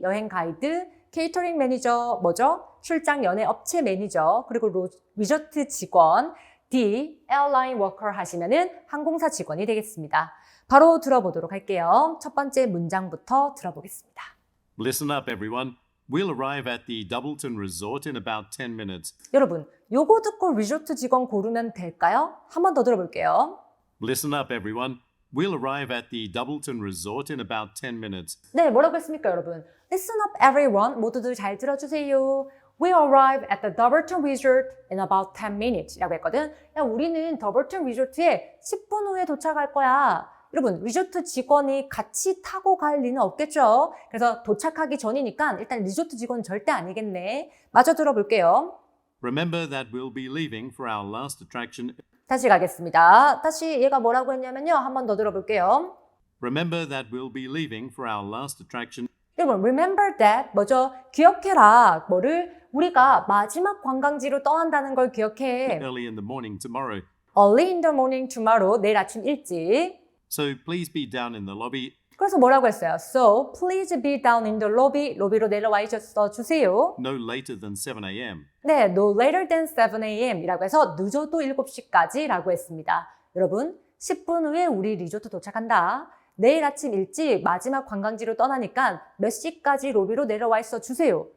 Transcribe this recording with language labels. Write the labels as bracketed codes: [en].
[ko] 여행 가이드, 케이터링 매니저, 뭐죠? 출장 연예 업체 매니저, 그리고 리조트 직원, D. 에어라인 워커 하시면은 항공사 직원이 되겠습니다. 바로 들어보도록 할게요. 첫 번째 문장부터 들어보겠습니다. [en] Listen up, everyone. We'll arrive at the Doubleton Resort in about 10 minutes. [ko] 여러분, 요거 듣고 리조트 직원 고르면 될까요? 한 번 더 들어볼게요. [en] Listen up, everyone. We'll arrive at the Doubleton Resort in about 10 minutes. [ko] 네, 뭐라고 했습니까, 여러분? [en] Listen up, everyone. [ko] 모두들 잘 들어주세요. [en] We'll arrive at the Doubleton Resort in about 10 minutes [ko] 라고 했거든. 야, 우리는 더블턴 리조트에 10분 후에 도착할 거야. 여러분, 리조트 직원이 같이 타고 갈 리는 없겠죠? 그래서 도착하기 전이니까 일단 리조트 직원은 절대 아니겠네. 마저 들어볼게요. [en] Remember that we'll be leaving for our last attraction. [ko] 다시 가겠습니다. 다시 얘가 뭐라고 했냐면요. 한 번 더 들어볼게요. [en] Remember that we'll be leaving for our last attraction. [ko] 여러분, [en] remember that [ko] 뭐죠? 기억해라. 뭐를? 우리가 마지막 관광지로 떠난다는 걸 기억해. [en] Early in the morning tomorrow. Early in the morning tomorrow. [ko] 내일 아침 일찍. [en] So please be down in the lobby. [ko] 그래서 뭐라고 했어요? [en] So, please be down in the lobby. [ko] 로비로 내려와 있어 주세요. [en] no later than 7 a.m. 네, no later than 7 a.m. [ko] 이라고 해서 늦어도 7시까지 라고 했습니다. 여러분, 10분 후에 우리 리조트 도착한다. 내일 아침 일찍 마지막 관광지로 떠나니까 몇 시까지 로비로 내려와 있어 주세요.